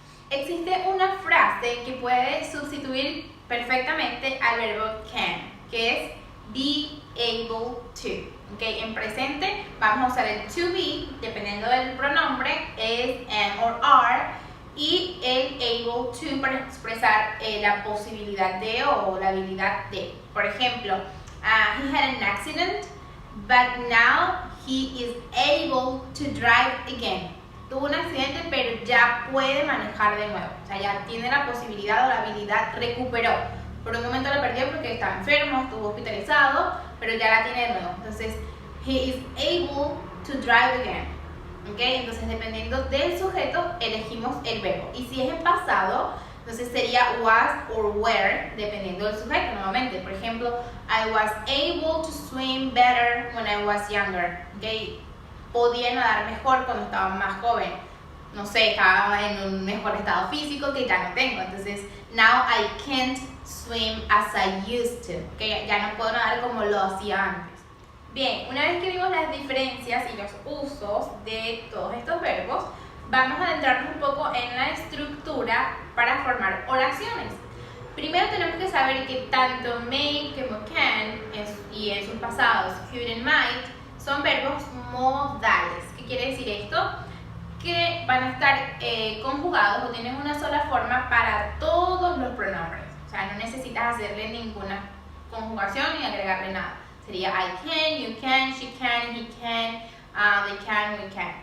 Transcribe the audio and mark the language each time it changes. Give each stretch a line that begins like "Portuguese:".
Spanish: Existe una frase que puede sustituir perfectamente al verbo can, que es
English: be able to.
Spanish: Okay, en presente vamos a usar el
English: to be,
Spanish: dependiendo del pronombre, es
English: am or are,
Spanish: y el
English: able to
Spanish: para expresar la posibilidad de o la habilidad de. Por ejemplo,
English: he had an accident, but now he is able to drive again.
Spanish: Tuvo un accidente, pero ya puede manejar de nuevo. O sea, ya tiene la posibilidad o la habilidad, recuperó. Por un momento la perdió porque estaba enfermo, estuvo hospitalizado, pero ya la tiene de nuevo. Entonces,
English: he is able to drive again.
Spanish: ¿Okay? Entonces, dependiendo del sujeto, elegimos el verbo. Y si es en pasado, entonces sería
English: was or were,
Spanish: dependiendo del sujeto nuevamente. Por ejemplo,
English: I was able to swim better when I was younger.
Spanish: ¿Okay? Podía nadar mejor cuando estaba más joven. No sé, estaba en un mejor estado físico que ya no tengo. Entonces,
English: now I can't swim as I used to.
Spanish: ¿Okay? Ya no puedo nadar como lo hacía antes. Bien, una vez que vimos las diferencias y los usos de todos estos verbos, vamos a adentrarnos un poco en la estructura para formar oraciones. Primero tenemos que saber que tanto may como can y en sus pasados
English: could and might
Spanish: son verbos modales. ¿Qué quiere decir esto? Que van a estar conjugados o tienen una sola forma para todos los pronombres. O sea, no necesitas hacerle ninguna conjugación ni agregarle nada. Sería
English: I can, you can, she can, he can, they can, we can.